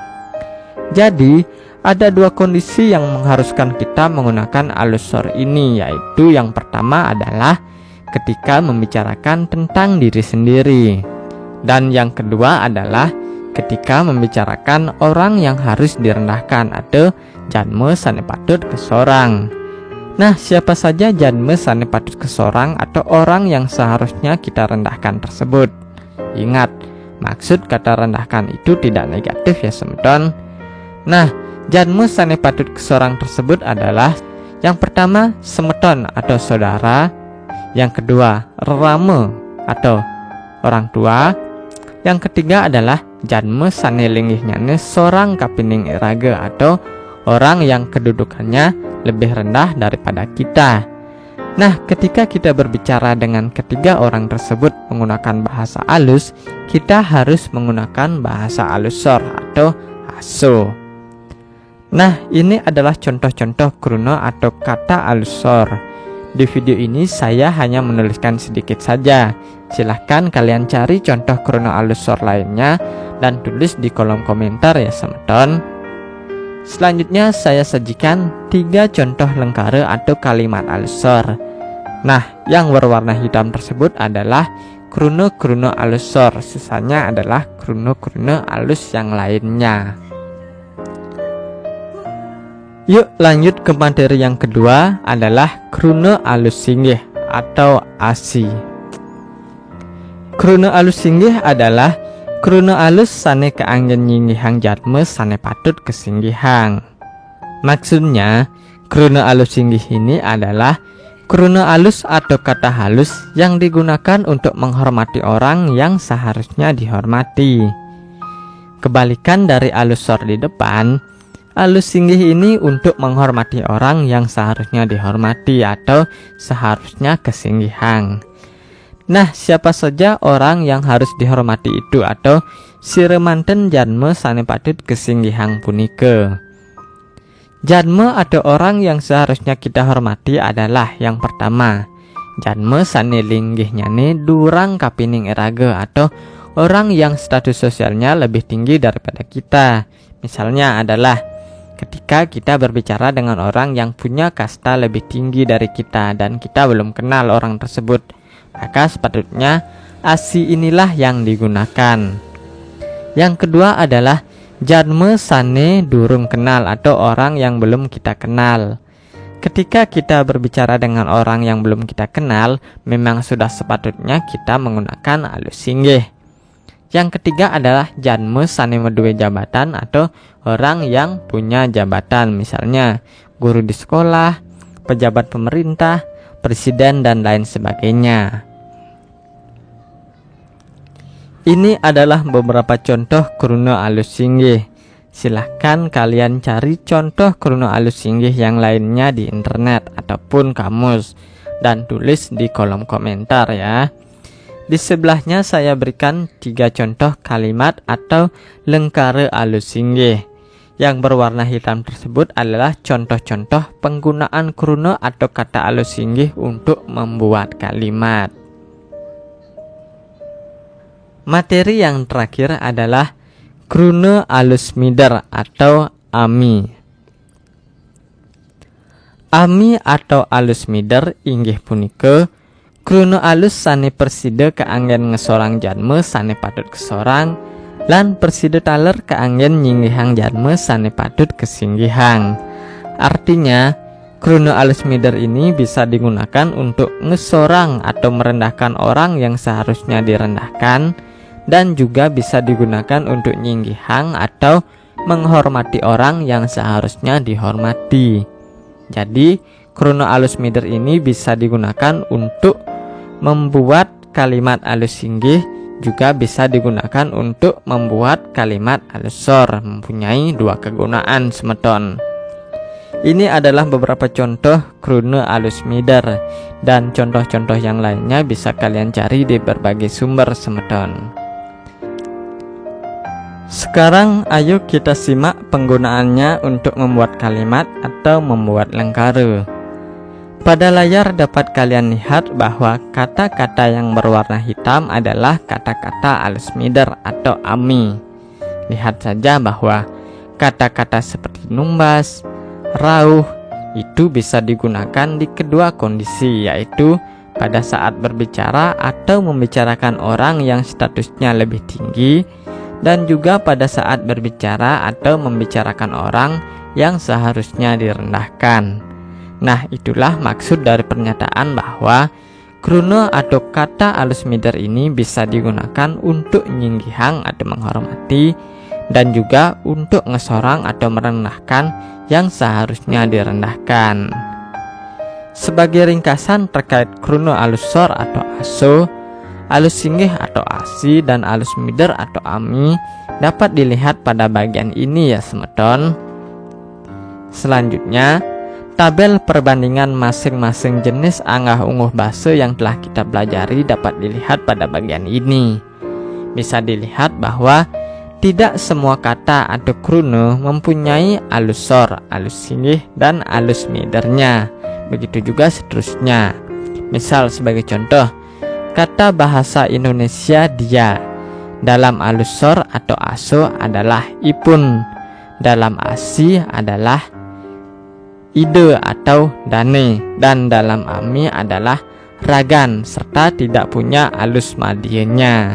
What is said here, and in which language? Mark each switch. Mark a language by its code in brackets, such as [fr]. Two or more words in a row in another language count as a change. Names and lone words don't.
[id] Jadi ada dua kondisi yang mengharuskan kita menggunakan alusor ini, yaitu yang pertama adalah ketika membicarakan tentang diri sendiri, dan yang kedua adalah ketika membicarakan orang yang harus direndahkan atau [ban] janme sane patut kesorang. [id] Nah, siapa saja [ban] janme sane patut kesorang [id] atau orang yang seharusnya kita rendahkan tersebut? Ingat, maksud kata rendahkan itu tidak negatif ya semedon. Nah, [ban] janme sane patut kesorang [id] tersebut adalah yang pertama semedon atau saudara, yang kedua rerame atau orang tua, yang ketiga adalah [ban] janme sane linggihnyane sorang kapining iraga [id] atau orang yang kedudukannya lebih rendah daripada kita. Nah, ketika kita berbicara dengan ketiga orang tersebut menggunakan bahasa alus, kita harus menggunakan bahasa alusor atau aso. Nah, ini adalah contoh-contoh kruna atau kata alusor. Di video ini saya hanya menuliskan sedikit saja. Silahkan kalian cari contoh [ban] kruna alusor [id] lainnya dan tulis di kolom komentar ya semedon. Selanjutnya saya sajikan 3 contoh lengkare atau kalimat alusor. Nah, yang berwarna hitam tersebut adalah [ban] kruna-kruna alusor, [id] sisanya adalah [ban] kruna-kruna alus [id] yang lainnya. Yuk lanjut ke materi yang kedua adalah [ban] kruna alus singgih [id] atau asi. [ban] Kruna alus singgih adalah kruna alus sane keanggen nyinggihang jadme sane patut kesinggihang. [id] Maksudnya, [ban] kruna alus singgih [id] ini adalah [ban] kruna alus [id] atau kata halus yang digunakan untuk menghormati orang yang seharusnya dihormati. Kebalikan dari alusor di depan, [ban] alus singgih [id] ini untuk menghormati orang yang seharusnya dihormati atau seharusnya kesinggihang. Nah, siapa saja orang yang harus dihormati itu atau [ban] siremanten janme sane patut kesinggihang punika. [id] Janme atau orang yang seharusnya kita hormati adalah yang pertama, [ban] janme sane linggihnyane durang kapining iraga [id] atau orang yang status sosialnya lebih tinggi daripada kita. Misalnya adalah ketika kita berbicara dengan orang yang punya kasta lebih tinggi dari kita dan kita belum kenal orang tersebut, maka sepatutnya asi inilah yang digunakan. Yang kedua adalah [ban] janme sane durung kenal [id] atau orang yang belum kita kenal. Ketika kita berbicara dengan orang yang belum kita kenal, memang sudah sepatutnya kita menggunakan [ban] alus singgih. [id] Yang ketiga adalah [ban] janme sane meduwe jabatan [id] atau orang yang punya jabatan, misalnya guru di sekolah, pejabat pemerintah, presiden dan lain sebagainya. Ini adalah beberapa contoh [ban] kruna alus singgih. [id] Silahkan kalian cari contoh [ban] kruna alus singgih [id] yang lainnya di internet ataupun kamus dan tulis di kolom komentar ya. Di sebelahnya saya berikan 3 contoh kalimat atau [ban] lengkara alus singgih. [id] Yang berwarna hitam tersebut adalah contoh-contoh penggunaan kruna atau kata [ban] alus singgih [id] untuk membuat kalimat. Materi yang terakhir adalah [ban] kruna alus mider [id] atau ami. [ban] Ami atau alus mider inggih punika kruna alus sane persida kaanggen ngesorang jalma sane patut kesorang lan persida taler kaanggen nyinggihang jalma sane patut kesinggihang. [id] Artinya [ban] kruna alus mider [id] ini bisa digunakan untuk ngesorang atau merendahkan orang yang seharusnya direndahkan, dan juga bisa digunakan untuk nyinggihang atau menghormati orang yang seharusnya dihormati. Jadi [ban] kruna alus mider [id] ini bisa digunakan untuk membuat kalimat [ban] alus singgih, [id] juga bisa digunakan untuk membuat kalimat [ban] alus sor, [id] mempunyai 2 kegunaan semeton. Ini adalah beberapa contoh [ban] kruna alus mider, [id] dan contoh-contoh yang lainnya bisa kalian cari di berbagai sumber semeton. Sekarang ayo kita simak penggunaannya untuk membuat kalimat atau membuat lengkara. Pada layar dapat kalian lihat bahwa kata-kata yang berwarna hitam adalah kata-kata [ban] alus mider [id] atau ami. Lihat saja bahwa kata-kata seperti numbas, rauh itu bisa digunakan di kedua kondisi, yaitu pada saat berbicara atau membicarakan orang yang statusnya lebih tinggi, dan juga pada saat berbicara atau membicarakan orang yang seharusnya direndahkan. Nah, itulah maksud dari pernyataan bahwa kruna atau kata [ban] alus mider [id] ini bisa digunakan untuk nyinggihang atau menghormati, dan juga untuk ngesorang atau merendahkan yang seharusnya direndahkan. Sebagai ringkasan terkait [ban] kruna alus sor [id] atau aso, [ban] alus singgih [id] atau asi, dan [ban] alus mider [id] atau ami dapat dilihat pada bagian ini ya semeton. Selanjutnya, tabel perbandingan masing-masing jenis [ban] anggah unguh basa [id] yang telah kita pelajari dapat dilihat pada bagian ini. Bisa dilihat bahwa tidak semua kata atau kruna mempunyai [ban] alus sor, alus singgih, [id] dan [ban] alus midernya. [id] Begitu juga seterusnya. Misal sebagai contoh, kata bahasa Indonesia dia dalam [ban] alus sor [id] atau aso adalah ipun, dalam asi adalah ide atau dane, dan dalam ami adalah ragan, serta tidak punya [ban] alus madianya.